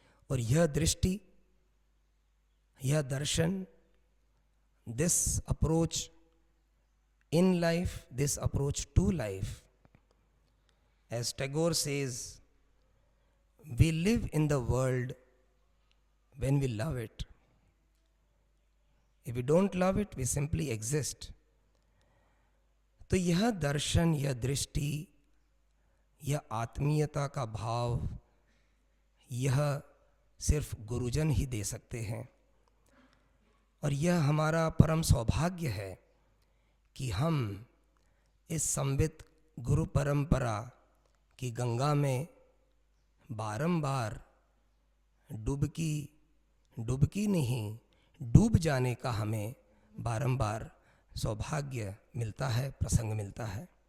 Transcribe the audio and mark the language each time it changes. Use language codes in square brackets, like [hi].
[hi] और यह दृष्टि, यह दर्शन, [en] This approach in life, this approach to life, as Tagore says, we live in the world when we love it. If we don't love it, we simply exist. [hi] तो यह दर्शन, यह दृष्टि, यह आत्मीयता का भाव, यह सिर्फ गुरुजन ही दे सकते हैं। और यह हमारा परम सौभाग्य है कि हम इस संवित गुरु परंपरा की गंगा में बारंबार डुबकी नहीं, डूब जाने का हमें बारंबार सौभाग्य मिलता है, प्रसंग मिलता है।